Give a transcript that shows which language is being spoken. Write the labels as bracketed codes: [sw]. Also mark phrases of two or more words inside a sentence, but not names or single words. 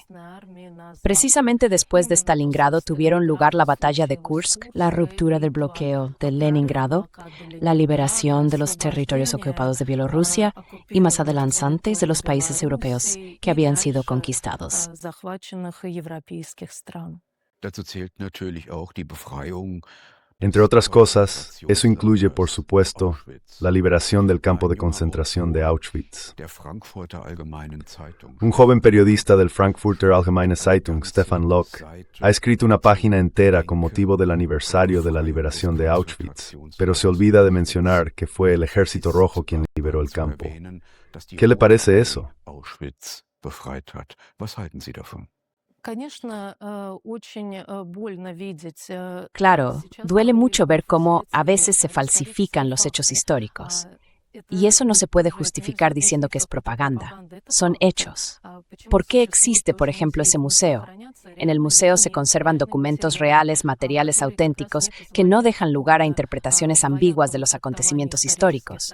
[es] Precisamente después de Stalingrado tuvieron lugar la batalla de Kursk, la ruptura del bloqueo de Leningrado, la liberación de los territorios ocupados de Bielorrusia y más adelante de los países europeos que habían sido conquistados. [de] Dazu zählt natürlich auch die Befreiung. [es] Entre otras cosas, eso incluye, por supuesto, la liberación del campo de concentración de Auschwitz. [de] Der Frankfurter Allgemeinen Zeitung. [es] Un joven periodista del Frankfurter Allgemeine Zeitung, Stefan Locke, ha escrito una página entera con motivo del aniversario de la liberación de Auschwitz, pero se olvida de mencionar que fue el Ejército Rojo quien liberó el campo. ¿Qué le parece eso? [de] Auschwitz befreit hat. Was halten Sie davon? [es] Claro, duele mucho ver cómo a veces se falsifican los hechos históricos. Y eso no se puede justificar diciendo que es propaganda. Son hechos. ¿Por qué existe, por ejemplo, ese museo? En el museo se conservan documentos reales, materiales auténticos, que no dejan lugar a interpretaciones ambiguas de los acontecimientos históricos.